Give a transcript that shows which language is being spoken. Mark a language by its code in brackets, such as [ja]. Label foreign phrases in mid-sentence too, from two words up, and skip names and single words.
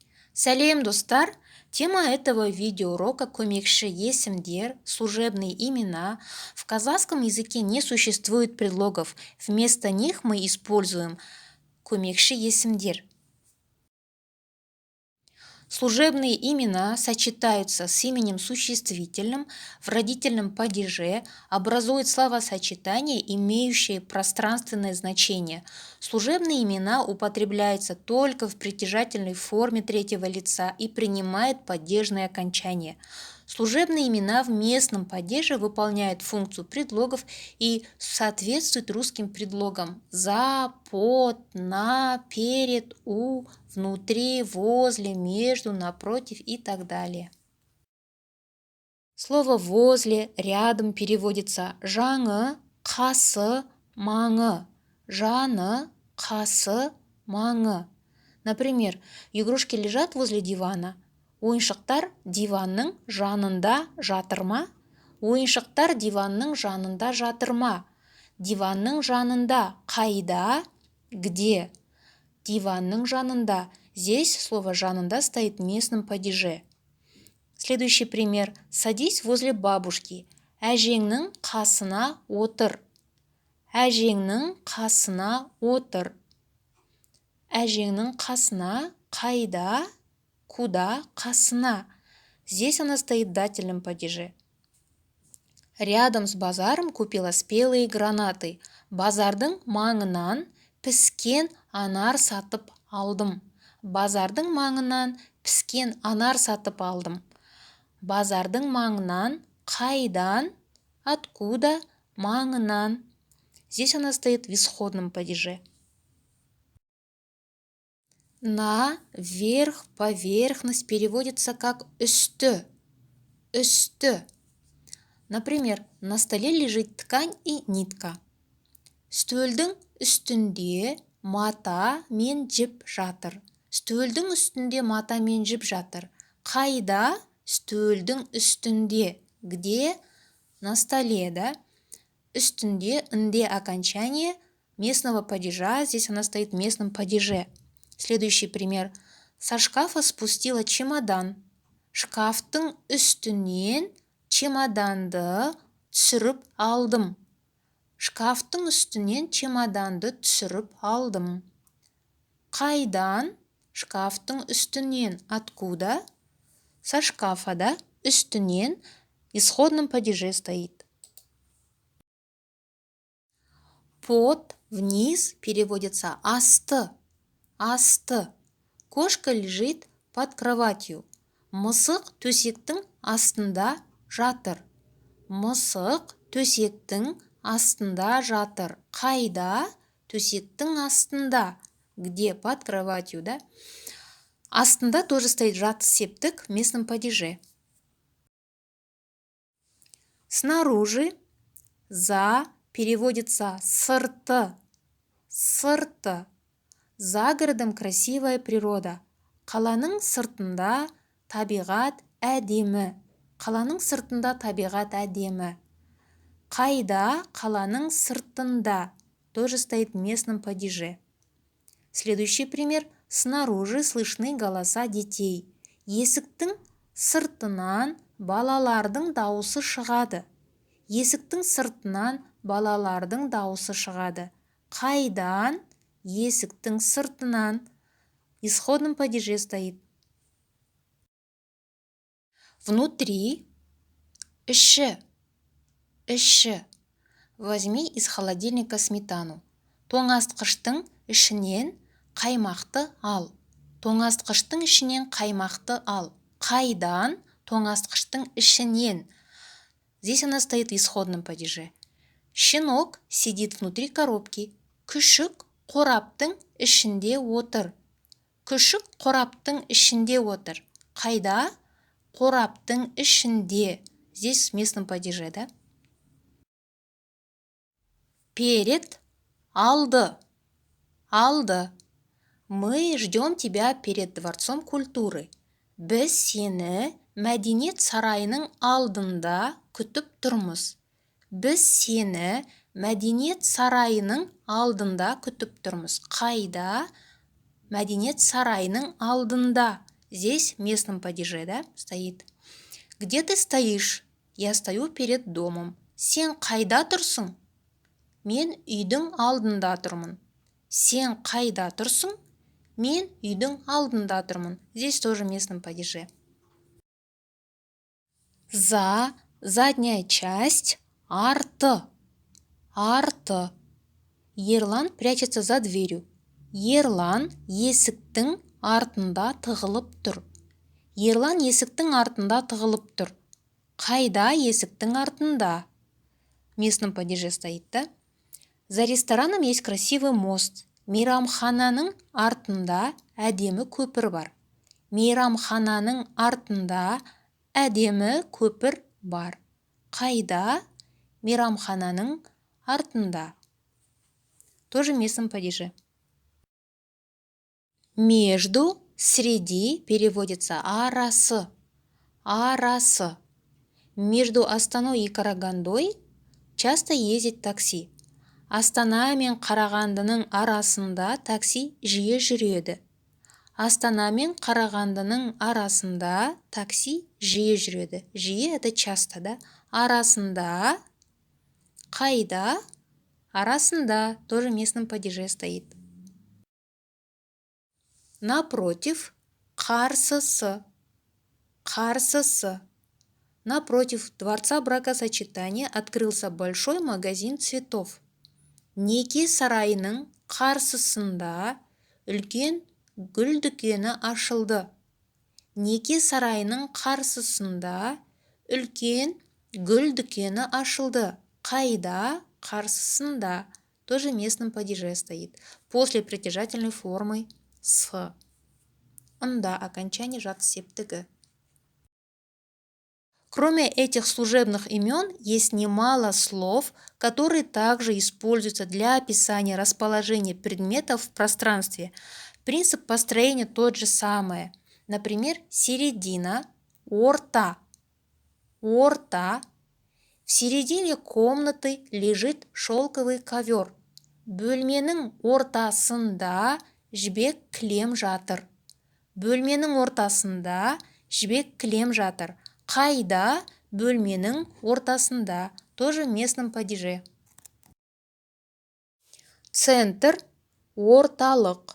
[kk] Салем, достар! [ru] Тема этого видеоурока – [kk] көмекші есімдер, [ru] служебные имена. В казахском языке не существует предлогов. Вместо них мы используем [kk] көмекші есімдер. [ru] Служебные имена сочетаются с именем существительным в родительном падеже, образуют словосочетание, имеющее пространственное значение. Служебные имена употребляются только в притяжательной форме третьего лица и принимают падежное окончание. Служебные имена в местном падеже выполняют функцию предлогов и соответствуют русским предлогам за, под, на, перед, у, внутри, возле, между, напротив и так далее. Слово «возле», «рядом» переводится «жаны», «қасы», «маңы», «жаны», «қасы», «маңы». Например, игрушки лежат возле дивана. [kk] Ойыншықтар диванның жанында жатыр ма? Ойыншықтар диванның жанында жатыр ма? Диванның жанында қайда? Где? Диванның жанында. [ru] Здесь слово «жанында» стоит в местном падеже. Следующий пример. Садись возле бабушки. [kk] Әжеңнің қасына отыр. Әжеңнің қасына отыр. Әжеңнің қасына қайда? Куда? Қасына. [ru] Здесь она стоит в дательном падеже. Рядом с базаром купила спелые гранаты. [kk] Базардың маңынан піскен анар сатып алдым. Базардың маңынан піскен анар сатып алдым. Базардың маңынан қайдан? Откуда? Маңынан. [ru] Здесь она стоит в исходном падеже. На, вверх, поверхность переводится как үсті. [kk] Үсті. [ru] Например, на столе лежит ткань и нитка. [kk] Стөлдің үстінде мата мен жіп жатыр. Стөлдің үстінде мата мен жіп жатыр. Қайда? Стөлдің үстінде. [ru] Где? На столе, да? Үстінде, «нде» окончание местного падежа. Здесь она стоит в местном падеже. Следующий пример. Со шкафа спустила чемодан. [kk] Шкафтың үстінен чемоданды түсіріп алдым. Шкафтың үстінен чемоданды түсіріп алдым. Қайдан? Шкафтың үстінен. [ru] Откуда? Со шкафа, да? Үстінен в исходном падеже стоит. Под, вниз переводится асты. [kk] Асты. [ru] Кошка лежит под кроватью. [kk] Мысық төсектің астында жатыр. Мысық төсектің астында жатыр. Қайда? Төсектің астында. [ru] Где? Под кроватью, да? Астында тоже стоит [kk] жатты септік [ru] в местном падеже. Снаружи, за переводится сырты. [kk] Сырты. [ru] За городом красивая природа. [kk] Қаланың сыртында табиғат әдемі. Қаланың сыртында табиғат әдемі. Қайда? Қаланың сыртында. [ru] Тоже стоит в местном падеже. Следующий пример. Снаружи слышны голоса детей. [kk] Есіктің сыртынан балалардың дауысы шығады. Есіктің сыртынан балалардың дауысы шығады. Қайдан? Есіктің сыртынан. [ru] В исходном падеже стоит. Внутри. [kk] Іші. Іші. [ru] Возьми из холодильника сметану. [kk] Тоңазытқыштың ішінен қаймақты ал. Тоңазытқыштың ішінен қаймақты ал. Қайдан? Тоңазытқыштың ішінен. [ru] Здесь она стоит в исходном падеже. Щенок сидит внутри коробки. [kk] Күшік қораптың ішінде отыр. Күшік қораптың ішінде отыр. Қайда? Қораптың ішінде. [ru] Здесь в местном падеже, да? Перед. [kk] Алды. Алды. [ru] Мы ждем тебя перед Дворцом культуры. [kk] Біз сені мәдениет сарайының алдында күтіп тұрмыз. Біз сені мәдениет сарайының алдында күтіп тұрмыз. Қайда? Мәдениет сарайының алдында. [ru] Здесь в местном падеже, да, стоит. Где ты стоишь? Я стою перед домом. [kk] Сен қайда тұрсың? Мен үйдің алдында тұрмын. Сен қайда тұрсың? Мен үйдің алдында тұрмын. [ru] Здесь тоже в местном падеже. За, задняя часть, арты. [kk] Арты. [ru] Ерлан прячется за дверью. [kk] Ерлан есіктің артында тығылып тұр. Ерлан есіктің артында тығылып тұр. Қайда есіктің артында? [ru] В местном падеже стоит, да? За рестораном есть красивый мост. [kk] Мейрамхананың артында әдемі көпір бар. Мейрамхананың артында әдемі көпір бар. Қайда? Мейрамхананың артында. [ru] Тоже в местном падеже. Между, среди переводится арасы. [kk] Арасы. [ru] Между Астаной и Карагандой часто ездит такси. [kk] Астана мен Қарағандының арасында такси жиі жүреді. Астана мен Қарағандының арасында такси жиі жүреді. [ru] Жиі это часто, [kk] да? Арасында. Қайда? Арасында. [ru] Тоже в местном падеже стоит. Напротив, қарсысы. [kk] Қарсысы. [ru] Напротив Дворца бракосочетания открылся большой магазин цветов. [kk] Неке сарайының қарсысында үлкен гүл дүкені ашылды. Неке сарайының қарсысында үлкен гүл дүкені ашылды. Қайда? Қарсысында. [ru] Тоже в местном падеже стоит. После притяжательной формы с. Ында окончание [kk] жат септігі. [ru] Кроме этих служебных имен, есть немало слов, которые также используются для описания расположения предметов в пространстве. Принцип построения тот же самый. Например, середина, [kk] орта. Орта. [ru] В середине комнаты лежит шелковый ковер. [kk] Бөлменің ортасында жібек кілем жатыр. Бөлменің ортасында жібек кілем жатыр. Қайда? Бөлменің ортасында. [ru] Тоже в местном падеже. Центр, [kk] орталық.